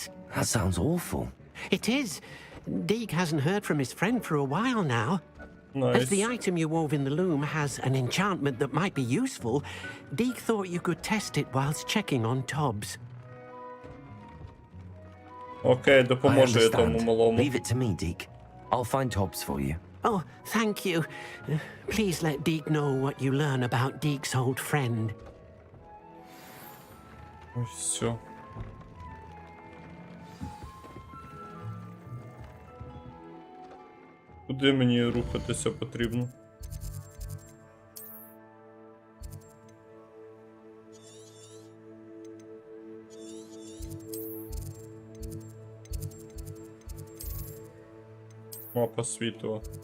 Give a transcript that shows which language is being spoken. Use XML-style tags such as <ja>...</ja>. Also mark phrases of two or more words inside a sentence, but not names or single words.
<en>That sounds awful. It is. Deke hasn't heard from his friend for a while now. Nice. As the item you wove in the loom has an enchantment that might be useful, Deke thought you could test it whilst checking on Tobbs.</en> <uk>Окей,</uk> <en>I</en> <uk>допоможу я тому</uk> <en>understand.</en> <uk>малому.</uk> <en>Leave it to me, Deke. I'll find Tobbs for you. Oh, thank you. Please let Deke know what you learn about Deke's old friend.</en> <uk>Ось все. Куди мені рухатися потрібно? Мапа світу.</uk>